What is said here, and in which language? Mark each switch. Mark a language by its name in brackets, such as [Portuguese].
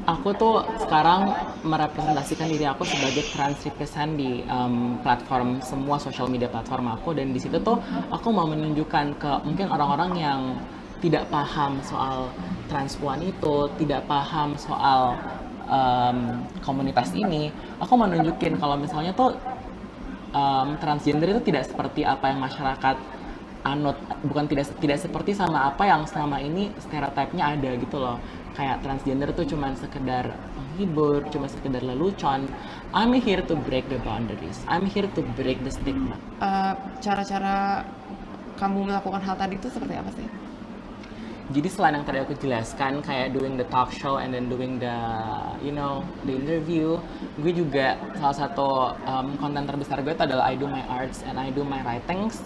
[Indonesian] Aku tuh sekarang merepresentasikan diri aku sebagai trans represent di platform semua social media platform aku, dan di situ tuh aku mau menunjukkan ke mungkin orang-orang yang tidak paham soal transpuan itu, tidak paham soal komunitas ini. Aku mau nunjukin kalau misalnya tuh transgender itu tidak seperti apa yang masyarakat anut, bukan tidak seperti sama apa yang selama ini stereotipnya ada gitu loh. Kayak transgender tuh cuman sekedar menghibur, cuma sekedar lelucon. [English] I'm here to break the boundaries. I'm here to break the stigma. [Indonesian] Cara-cara kamu melakukan hal tadi itu seperti apa sih? Jadi selain yang tadi aku jelaskan, kayak [English] doing the talk show and then doing the, the interview, [Indonesian] gue juga salah satu konten terbesar gue itu adalah [English] I do my arts and I do my writings.